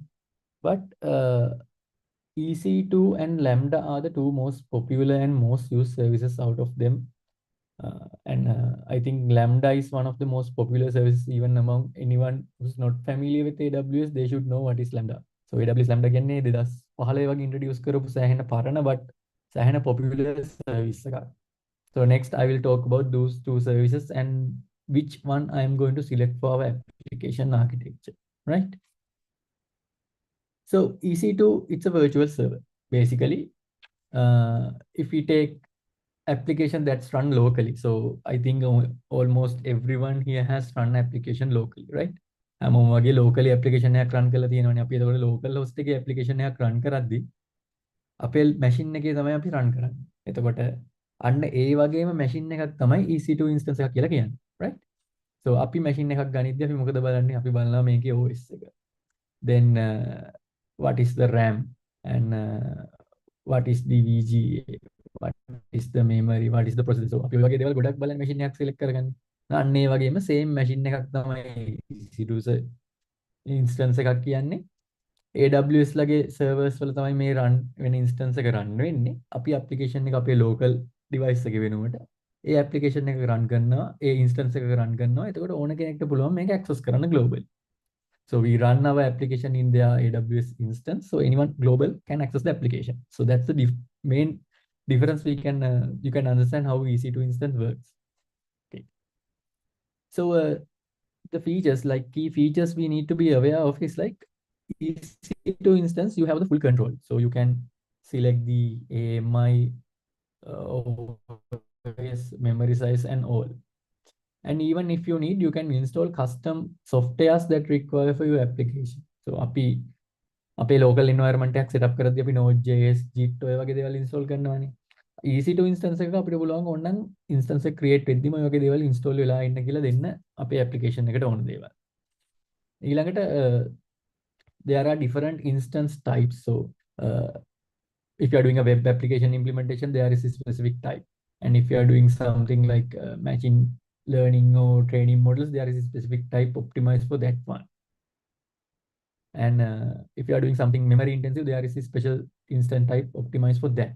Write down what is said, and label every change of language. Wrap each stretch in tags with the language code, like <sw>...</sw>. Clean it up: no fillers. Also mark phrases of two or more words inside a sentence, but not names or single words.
<en>But EC2 and Lambda are the 2 most popular and most used services out of them. And I think Lambda is one of the most popular services even among anyone who's not familiar with AWS. They should know what is Lambda.</en> <si>So AWS Lambda කියන්නේ 2015 වගේ introduce කරපු සෑහෙන පරණ but සෑහෙන</si> <en>popular service</en> <si>එකක්.</si> <en>So next I will talk about those 2 services and which one I am going to select for our application architecture, right? So EC2, it's a virtual server. Basically, if we take application that's run locally. So I think almost everyone here has run application locally, right?</en> <si>හැමෝම වගේ locally application එකක් run කරලා තියෙනවනේ. අපි එතකොට</si> <en>local host</en> <si>එකේ application එකක් run කරද්දී අපේ machine එකේ තමයි අපි run කරන්නේ. එතකොට අන්න ඒ වගේම machine එකක් තමයි EC2 instance එකක් කියලා කියන්නේ, right? So අපි machine එකක් ගනිද්දී අපි මොකද බලන්නේ? අපි බලනවා මේකේ OS එක.</si> <en>Then what is the RAM and what is the VGA, what is the memory, what is the processor.</en> <si>So අපි ඔය වගේ දේවල් ගොඩක් බලන machine එකක් select කරගන්නේ. අන්න ඒ වගේම</si> <en>same machine</en> <si>එකක් තමයි EC2 instance එකක් කියන්නේ. AWS ලගේ servers වල තමයි මේ run වෙන instance එක run වෙන්නේ. අපි application එක අපේ</si> <en>local device</en> <si>එකේ වෙනුවට ඒ application එක run කරනවා, ඒ instance එක run කරනවා. එතකොට ඕන කෙනෙක්ට පුළුවන් මේක access කරන්න globally.</si> <en>So we run our application in their AWS instance. So anyone global can access the application. So that's the main difference. You can understand how EC2 instance works. So the features, like key features we need to be aware of is like EC2 instance, you have the full control. So you can select the AMI, OS, memory size and all. And even if you need, you can install custom softwares that require for your application.</en> <si>So අපේ</si> <en>local environment</en> <si>එකක් setup කරද්දී අපි Node.js, Git ඔය වගේ දේවල් install කරනවානේ. EC2 instance එකක අපිට පුළුවන් ඕනනම් instance එක create වෙද්දිම ඔය වගේ දේවල් install වෙලා ඉන්න කියලා දෙන්න අපේ application එකට ඕන දේවල්.</si> <en>ඊළඟට there are different instance types. So if you are doing a web application implementation, there is a specific type. And if you are doing something like machine learning or training models, there is a specific type optimized for that one. And if you are doing something memory intensive, there is a special instance type optimized for that.</en>